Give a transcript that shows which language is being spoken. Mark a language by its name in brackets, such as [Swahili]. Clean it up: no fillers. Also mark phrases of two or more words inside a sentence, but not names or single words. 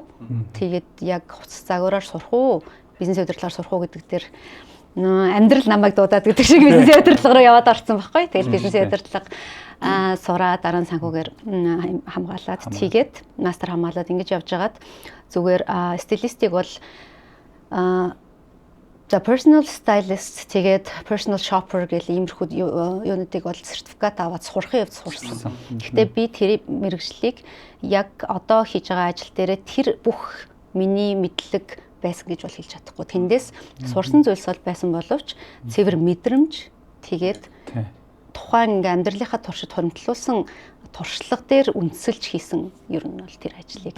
[Mongolian] Тэгээд яг хувцас загвараар сурах уу, бизнес удирдлагаар сурах уу гэдэг дээр амьдрал намайг дуудаад гэдэг шиг бизнес удирдлагаараа яваад орсон байхгүй. Тэгэл бизнес удирдлага сураа дараа нь санхүүгээр хамгаалаад тийгээд мастер хамгаалаад ингэж явж байгаад зүгээр стилистик бол за [English] personal stylist [Mongolian] тэгээд [English] personal shopper [Mongolian] гэх иймэрхүү юунуудыг бол сертификат аваад сурахын явц сурсан. Гэхдээ би тэр мэргэжлийг яг одоо хийж байгаа ажил дээрээ тэр бүх миний мэдлэг байсан гэж бол хэлж чадахгүй. Тэндээс сурсан зүйлс бол байсан боловч цэвэр мэдрэмж тэгээд тухайн ингээ амьдралынхаа туршид хоримтлуулсан туршлага дээр үндэслэж хийсэн ер нь бол тэр ажлыг.